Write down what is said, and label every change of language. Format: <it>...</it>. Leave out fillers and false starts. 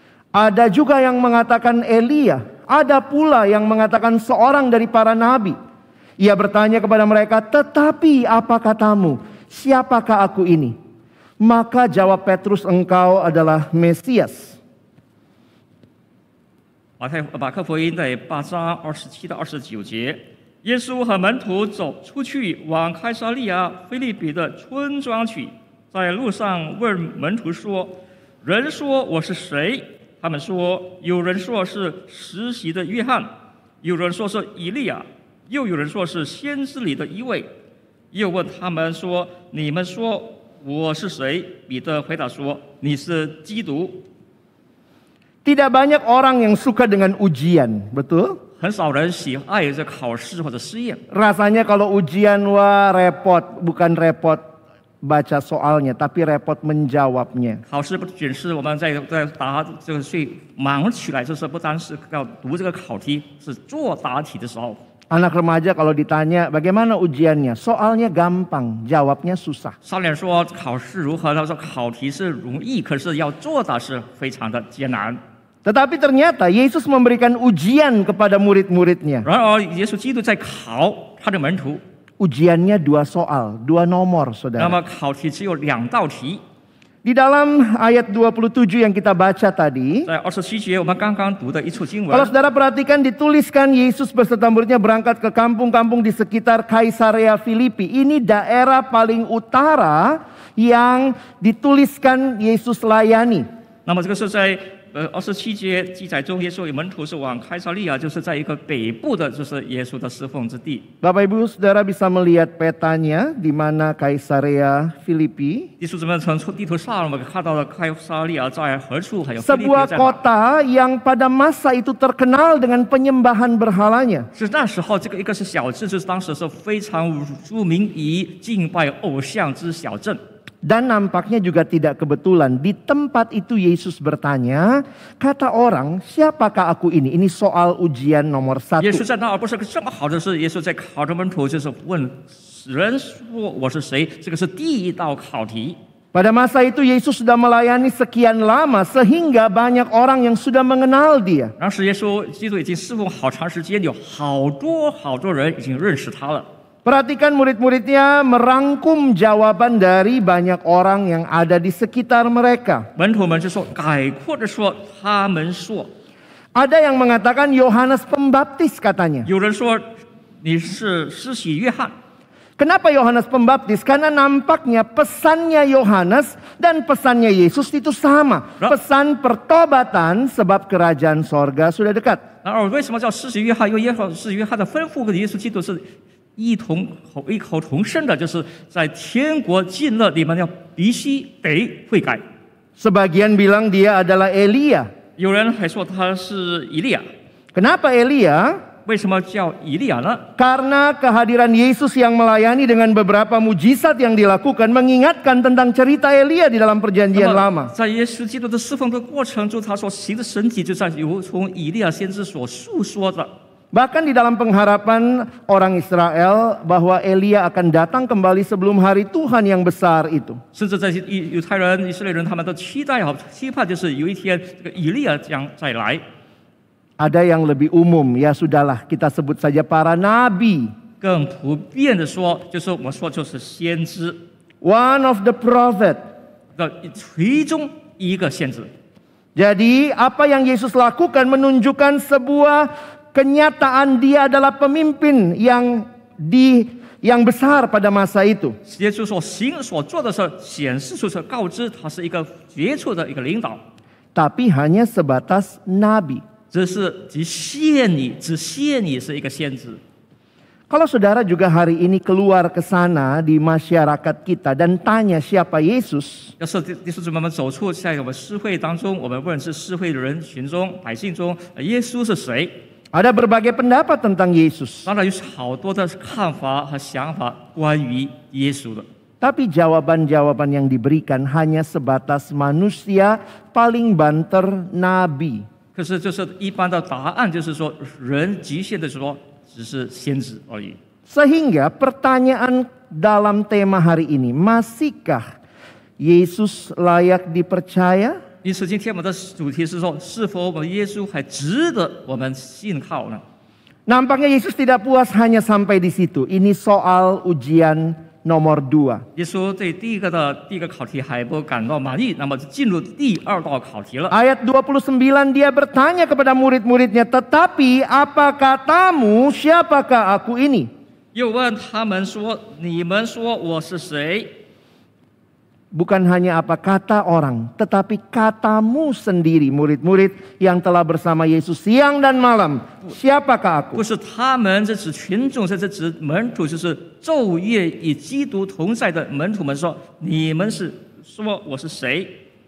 <id>Ada juga yang mengatakan Elia. Ada pula yang mengatakan seorang dari para nabi. Ia bertanya kepada mereka, tetapi apa katamu? Siapakah aku ini? Maka jawab Petrus, engkau adalah Mesias.</id> <zh>马可福音第8章27到29节，耶稣和门徒走出去，往开撒利亚腓立比的村庄去，在路上问门徒说：“人说我是谁？” 他们说：“有人说是实习的约翰，有人说是以利亚，又有人说是先知里的一位。” 又问他们说：“你们说我是谁？” 彼得回答说：“你是基督。”</zh> <id>Tidak banyak orang yang suka dengan ujian, betul?</id> <zh>很少人喜爱这考试或者试验。</zh> <id>Rasanya kalau ujian wah repot, bukan repot baca soalnya, tapi repot menjawabnya.</id> <zh>考试不仅是我们在答这个最忙起来，就是不单是要读这个考题，是做答题的时候。</zh> <id>Anak remaja kalau ditanya bagaimana ujiannya, soalnya gampang, jawabnya susah.</id> <zh>少年说考试如何？他说考题是容易，可是要做的是非常的艰难。</zh> <id>Tetapi ternyata Yesus memberikan ujian kepada murid-muridnya.</id> <zh>然而，耶稣基督在考他的门徒。</zh> <id>Ujiannya 2 soal, 2 nomor,</id> <zh>那</zh> <id>saudara.</id> <zh>么考题只有2道题。</zh> <id>Di dalam ayat 27 yang kita baca tadi,</id> <zh>在27节我们刚刚读的一处经文</zh> <id>kalau， saudara perhatikan dituliskan Yesus beserta muridnya berangkat ke kampung-kampung di sekitar Kaisarea Filipi. Ini daerah paling utara yang dituliskan Yesus layani.</id> <zh>那么这个是在27节记载中，耶稣与门徒是往开撒利亚，就是在一个北部的，就是耶稣的侍奉之地。</zh> <id>Bapak Ibu Saudara bisa melihat petanya di mana Kaisarea Filipi.</id> <zh>弟兄姊妹，从地图上我们看到了开撒利亚在何处，还有腓立比</zh> <id>Sebuah</id> <zh>在哪。</zh> <id>kota yang pada masa itu terkenal dengan penyembahan berhalanya.</id> <zh>是那时候，这个一个是小镇，就是当时是非常著名于敬拜偶像之小镇。</zh> <id>Dan nampaknya juga tidak kebetulan. Di tempat itu Yesus bertanya, kata orang, siapakah aku ini? Ini soal ujian nomor 1.</id> <zh>耶稣在那儿不是正好的是耶稣在考着门徒，就是问人说我是谁，这个是第一道考题。</zh> <id>Pada masa itu Yesus sudah melayani sekian lama sehingga banyak orang yang sudah mengenal dia.</id> <zh>当时耶稣基督已经侍奉好长时间，有好多人已经认识他了。</zh> <id>Perhatikan murid-muridnya merangkum jawaban dari banyak orang yang ada di sekitar mereka.</id> <zh>门徒们就说，概括的说，他们说，</zh> <id>Ada yang mengatakan Yohanes Pembaptis katanya.</id> <zh>有人说你是施洗约翰。</zh> <id>Kenapa Yohanes Pembaptis? Karena nampaknya pesannya Yohanes dan pesannya Yesus itu sama. Pesan pertobatan sebab kerajaan sorga sudah dekat.</id> <zh>然而为什么叫施洗约翰？因为施洗约翰的吩咐跟耶稣基督是异口同声的，就是在天国近了，你们要必须得悔改。</zh> <id>Sebagian bilang dia adalah Elia.</id> <zh>有人还说他是以利亚。</zh> <id>Kenapa Elia?</id> <zh>为什么叫以利亚呢？</zh> <id>Karena kehadiran Yesus yang melayani dengan beberapa mujizat yang dilakukan mengingatkan tentang cerita Elia di dalam perjanjian</id> <zh>那么</zh> <id>lama.</id> <zh>在耶稣基督的侍奉的过程中，他所行的神迹，就在由从以利亚先知所述说的。</zh> <id>Bahkan di dalam pengharapan orang Israel bahwa Elia akan datang kembali sebelum hari Tuhan yang besar itu.</id> <zh>甚至在犹太人、以色列人，他们都期盼，就是有一天这个以利亚将再来。</zh> <id>Ada yang lebih umum, ya sudahlah kita sebut saja para nabi.</id> <zh>更普遍的说，就是我们说就是先知</zh> <en>One of the prophet.</en> <zh>的其中一个先知。</zh> <id>Jadi apa yang Yesus lakukan menunjukkan sebuah kenyataan dia adalah pemimpin yang besar pada masa itu.</id> <zh>耶稣所做的是显示出是告知他是一个杰出的一个领导，</zh> <id>Tapi hanya sebatas nabi.</id> <zh>只限你是一个先知。</zh> <id>Kalau saudara juga hari ini keluar ke sana di masyarakat kita dan tanya siapa Yesus,</id> <zh>要是弟兄姊妹们走出在我们社会当中，我们问是社会的人群中、百姓中，耶稣是谁？</zh> <id>ada berbagai pendapat tentang Yesus.</id> <zh>当然有好多的看法和想法关于耶稣的。</zh> <id>Tapi jawaban-jawaban yang diberikan hanya sebatas manusia paling banter nabi.</id> <zh>可是就是一般的答案，就是说人局限的说只是先知而已。</zh> <id>Sehingga pertanyaan dalam tema hari ini, masihkah Yesus layak dipercaya?</id> <zh>因此今天我们的主题是说，是否我们耶稣还值得我们信靠呢？</zh> <id>Nampaknya Yesus tidak puas hanya sampai di situ. Ini soal ujian nomor 2.</id> <zh>耶稣对第一个考题还不感到满意，那么就进入第2道考题了。</zh> <id>Ayat 29 dia bertanya kepada murid-muridnya, "Tetapi apa katamu, siapakah aku ini?"</id> <zh>又问他们说：“你们说我是谁？”</zh> <id>Bukan hanya apa kata orang, tetapi katamu sendiri, murid-murid yang telah bersama Yesus siang dan malam. Siapakah aku?</id> <zh>不是他们，这指群众，这指门徒，就是昼夜与基督同在的门徒们说：“你们是说我是谁？”</zh>